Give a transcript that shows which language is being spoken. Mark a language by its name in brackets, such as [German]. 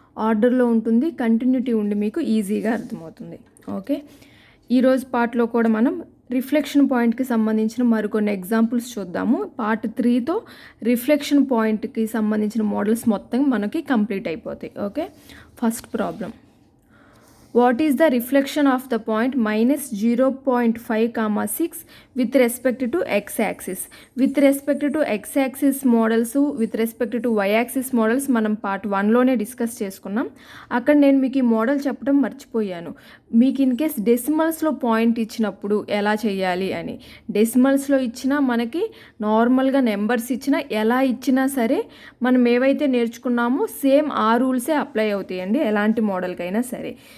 [Telugu] ఆర్డర్లో ఉంటుంది, కంటిన్యూటీ ఉండి మీకు ఈజీగా అర్థమవుతుంది. ఓకే, ఈరోజు పార్ట్లో కూడా మనం రిఫ్లెక్షన్ పాయింట్కి సంబంధించిన మరికొన్ని ఎగ్జాంపుల్స్ చూద్దాము. పార్ట్ 3తో రిఫ్లెక్షన్ పాయింట్కి సంబంధించిన మోడల్స్ మొత్తం మనకి కంప్లీట్ అయిపోతాయి. Okay, first problem. [English] What is the reflection of the point minus 0.5, 6 with respect to x-axis? With respect to x-axis models, with respect to y-axis models [Telugu] మనం పార్ట్ 1లోనే డిస్కస్ చేసుకున్నాం. అక్కడ నేను మీకు ఈ మోడల్ చెప్పడం మర్చిపోయాను. మీకు ఇన్ కేస్ డెసిమల్స్లో పాయింట్ ఇచ్చినప్పుడు ఎలా చేయాలి అని. డెసిమల్స్లో ఇచ్చినా మనకి నార్మల్గా నెంబర్స్ ఇచ్చినా ఎలా ఇచ్చినా సరే మనం ఏవైతే నేర్చుకున్నామో సేమ్ ఆ రూల్సే అప్లై అవుతాయండి ఎలాంటి మోడల్కైనా సరే.